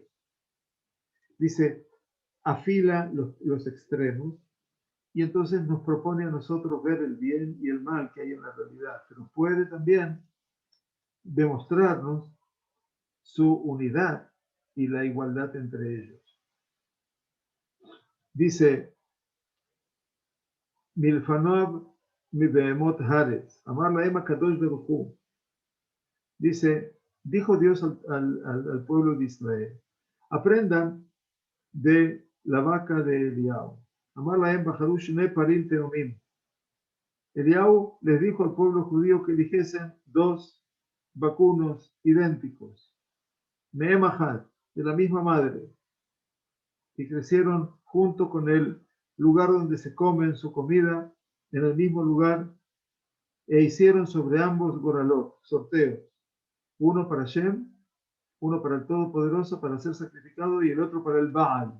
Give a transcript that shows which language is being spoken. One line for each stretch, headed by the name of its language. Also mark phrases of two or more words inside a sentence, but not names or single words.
Spanish: Dice, afila los extremos y entonces nos propone a nosotros ver el bien y el mal que hay en la realidad, pero puede también demostrarnos su unidad y la igualdad entre ellos.
Hebrew: Dice, מלפנו מבהמות ארץ אמר להם הקדוש ברוך הוא.
Spanish: Dice, dijo Dios al pueblo de Israel, aprendan de la vaca de Eliau.
Hebrew: אמר להם בחרו שני פרים תאומים.
Spanish: Eliau les dijo al pueblo judío que eligiesen dos vacunos idénticos,
Hebrew: מהם אחד,
Spanish: de la misma madre, y crecieron junto con el lugar donde se comen su comida, en el mismo lugar, e hicieron sobre ambos goralot, sorteos, uno para Shem, uno para el Todopoderoso para ser sacrificado y el otro para el Baal.